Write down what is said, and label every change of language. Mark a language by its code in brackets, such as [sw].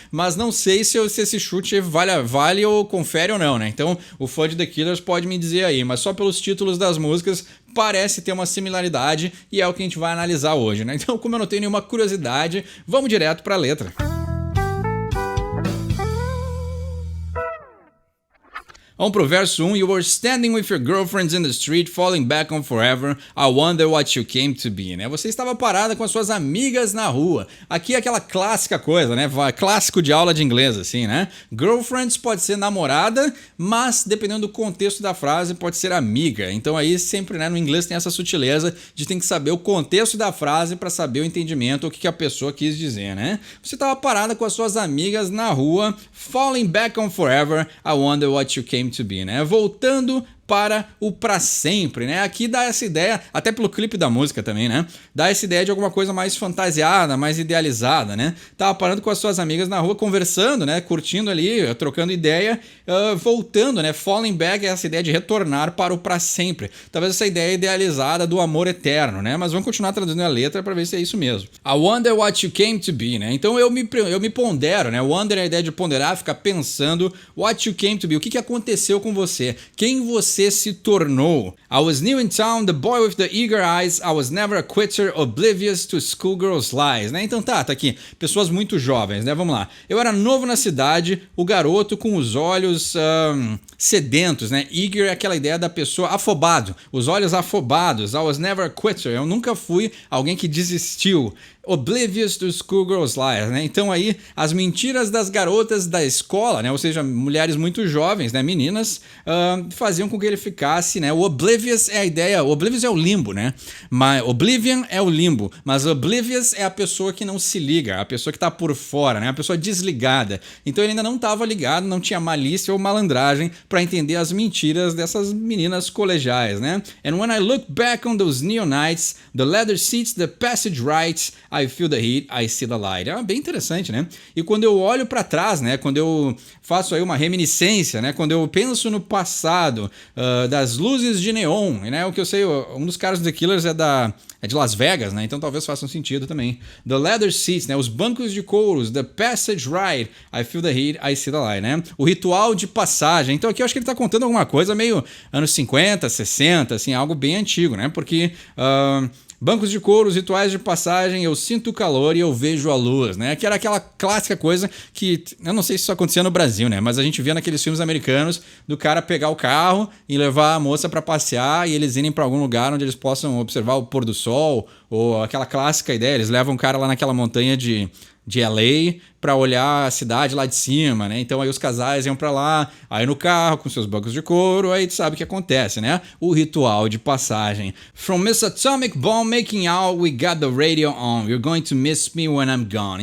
[pt] Mas não sei se esse chute vale ou confere ou não, né? Então o fã de The Killers pode me dizer aí, mas só pelos títulos das músicas parece ter uma similaridade e é o que a gente vai analisar hoje, né? Então, como eu não tenho nenhuma curiosidade, vamos direto para a letra. Vamos pro verso 1. [en] You were standing with your girlfriends in the street, falling back on forever. I wonder what you came to be, né? [pt] Você estava parada com as suas amigas na rua. Aqui é aquela clássica coisa, né? Clássico de aula de inglês, assim, né? Girlfriends pode ser namorada, mas dependendo do contexto da frase, pode ser amiga. Então aí sempre, né, no inglês tem essa sutileza de tem que saber o contexto da frase para saber o entendimento, o que a pessoa quis dizer, né? Você estava parada com as suas amigas na rua, [en] falling back on forever. I wonder what you came to be, né? [pt] Voltando para o pra sempre, né? Aqui dá essa ideia, até pelo clipe da música também, né? Dá essa ideia de alguma coisa mais fantasiada, mais idealizada, né? Tava parando com as suas amigas na rua, conversando, né? Curtindo ali, trocando ideia, voltando, né? Falling back é essa ideia de retornar para o pra sempre. Talvez essa ideia idealizada do amor eterno, né? Mas vamos continuar traduzindo a letra para ver se é isso mesmo. [en] I wonder what you came to be, né? [pt] Então eu me pondero, né? Wonder é a ideia de ponderar, ficar pensando [en] what you came to be, [pt] o que aconteceu com você, quem você se tornou. [en] I was new in town, the boy with the eager eyes, I was never a quitter, oblivious to schoolgirls' lies, né? [pt] Então tá aqui, pessoas muito jovens, [en] né? [pt] Vamos lá. Eu era novo na cidade, o garoto com os olhos sedentos, né? Eager é aquela ideia da pessoa afobado, os olhos afobados. [en] I was never a quitter, [pt] eu nunca fui alguém que desistiu. [en] Oblivious to schoolgirls' lies, né? [pt] Então aí as mentiras das garotas da escola, né? Ou seja, mulheres muito jovens, né? Meninas, faziam com que ele ficasse, né? O oblivious é a ideia, o oblivious é o limbo, né? Mas oblivion é o limbo, mas oblivious é a pessoa que não se liga, a pessoa que tá por fora, né? A pessoa desligada. Então ele ainda não estava ligado, não tinha malícia ou malandragem para entender as mentiras dessas meninas colegiais, né? [en] And when I look back on those neon nights, the leather seats, the passage rights, I feel the heat, I see the light. [pt] É bem interessante, né? E quando eu olho para trás, né? Quando eu faço aí uma reminiscência, né? Quando eu penso no passado, das luzes de neon, né? O que eu sei, um dos caras do The Killers é de Las Vegas, né? Então talvez faça um sentido também. [en] The leather seats, né? [pt] Os bancos de couros, [en] the passage ride, I feel the heat, I see the light, né? [pt] O ritual de passagem. Então aqui eu acho que ele tá contando alguma coisa meio anos 50, 60, assim, algo bem antigo, né? Porque bancos de couro, rituais de passagem, eu sinto o calor e eu vejo a luz, né? Que era aquela clássica coisa que, eu não sei se isso acontecia no Brasil, né? Mas a gente via naqueles filmes americanos do cara pegar o carro e levar a moça para passear e eles irem para algum lugar onde eles possam observar o pôr do sol, ou aquela clássica ideia, eles levam o cara lá naquela montanha de LA para olhar a cidade lá de cima, né? Então aí os casais iam para lá, aí no carro com seus bancos de couro, aí tu sabe o que acontece, né? O ritual de passagem. [en] From Miss Atomic Bomb making out, we got the radio on. You're going to miss me when I'm gone.